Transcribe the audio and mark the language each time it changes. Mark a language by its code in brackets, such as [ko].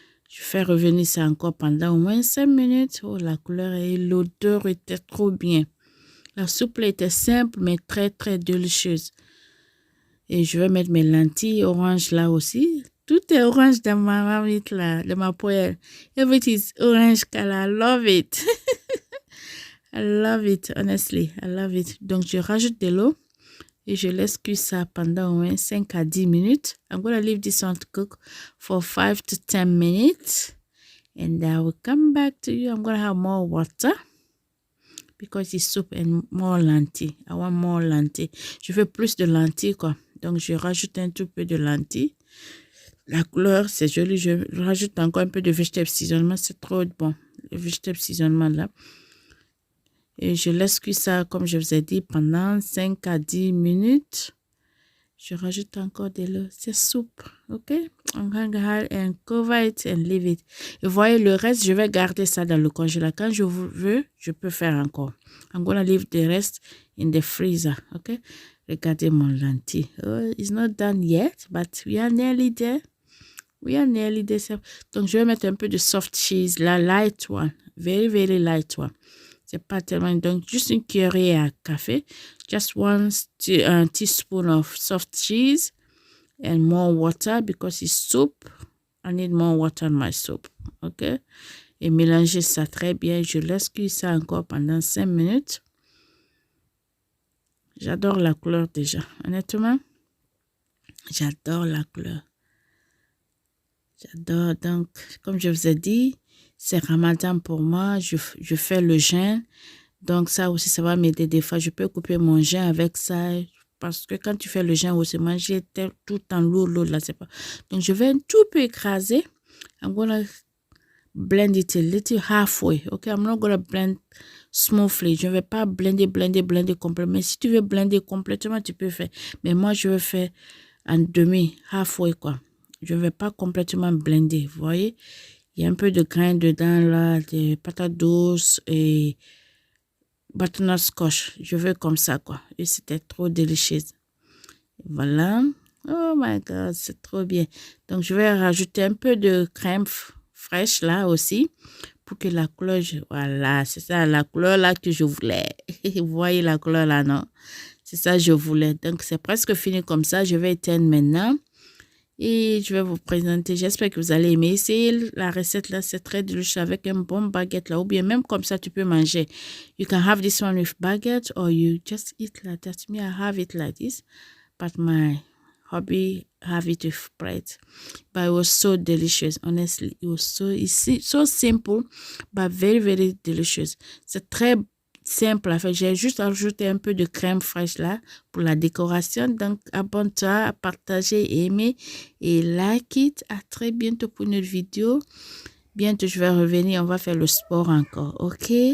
[fr] Je fais revenir ça encore pendant au moins 5 minutes. Oh, la couleur et l'odeur étaient trop bien. La soupe était simple mais très très délicieuse. Et je vais mettre mes lentilles oranges là aussi. Tout est orange dans ma marmite là, dans ma poêle. [en] Everything is orange color. I love it. I love it, honestly. I love it. [fr] Donc, je rajoute de l'eau. Et je laisse cuire ça pendant au moins 5 à 10 minutes. [en] I'm going to leave this one to cook for 5 to 10 minutes. And I will come back to you. I'm going to have more water. Because it's soup and more lentilles. I want more lentilles. [fr] Je veux plus de lentilles, quoi. Donc, je rajoute un tout peu de lentilles. La couleur, c'est joli. Je rajoute encore un peu de vegetable seasonement. C'est trop bon. Le vegetable seasonement, là. Et je laisse cuire ça, comme je vous ai dit, pendant 5 à 10 minutes. Je rajoute encore de l'eau. C'est soupe, ok? On va [en] and cover it and leave it. [fr] Et voyez, le reste, je vais garder ça dans le congélateur. Quand je veux, je peux faire encore. [en] I'm gonna leave the rest in the freezer, ok? [fr] Regardez mon lentille. [en] Oh, it's not done yet, but we are nearly there. We are nearly there. [fr] Donc, je vais mettre un peu de soft cheese, la light one. [en] Very, very light one. [fr] C'est pas tellement... Donc, juste une cuillerée à café. [en] Just one teaspoon of soft cheese. And more water because it's soup. I need more water in my soup. OK? [fr] Et mélanger ça très bien. Je laisse cuire ça encore pendant 5 minutes. J'adore la couleur déjà. Honnêtement, j'adore la couleur. J'adore. Donc, comme je vous ai dit, c'est Ramadan pour moi. Je fais le jeûne. Donc, ça aussi, ça va m'aider des fois. Je peux couper mon jeûne avec ça. Parce que quand tu fais le jeûne aussi, manger tout le temps lourd, là, c'est pas. Donc, je vais un tout peu écraser. [en] I'm gonna blend it a little halfway. Okay, I'm not gonna blend smoothly. [fr] Je ne vais pas blender complètement. Mais si tu veux blender complètement, tu peux faire. Mais moi, je vais faire en demi, halfway, quoi. Je ne vais pas complètement blender, vous voyez. Il y a un peu de grains dedans, là, des patates douces et butternut squash. Je veux comme ça, quoi. Et c'était trop délicieux. Voilà. [en] Oh my God, [fr] c'est trop bien. Donc, je vais rajouter un peu de crème fraîche, là, aussi, pour que la couleur... Voilà, c'est ça, la couleur, là, que je voulais. Vous voyez la couleur, là, non? C'est ça que je voulais. Donc, c'est presque fini comme ça. Je vais éteindre maintenant. Et je vais vous présenter. J'espère que vous allez aimer. Essayez la recette là, c'est très délicieux avec un bon baguette là. Ou bien même comme ça, tu peux manger. [en] You can have this one with baguette or you just eat like that. Me, I have it like this. But my hubby have it with bread. But it was so delicious. Honestly, it was so simple, but very, very delicious. [fr] C'est très simple à faire. J'ai juste ajouté un peu de crème fraîche là pour la décoration. Donc, abonne-toi à partager, aimer et [en] like it. [fr] À très bientôt pour une autre vidéo. Bientôt, je vais revenir. On va faire le sport encore. OK?